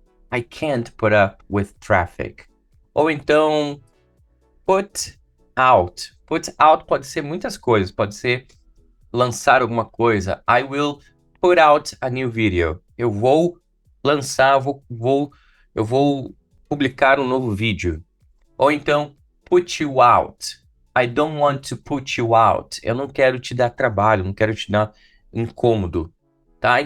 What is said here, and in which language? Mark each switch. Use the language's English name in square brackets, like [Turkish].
[English] I can't put up with traffic. [Portuguese] Ou então, put out. Put out pode ser muitas coisas. Pode ser lançar alguma coisa. [English] I will put out a new video. [Portuguese] Eu vou lançar, eu vou publicar um novo vídeo. Ou então, [English] put you out. I don't want to put you out. [Portuguese] Eu não quero te dar trabalho, não quero te dar incômodo, tá?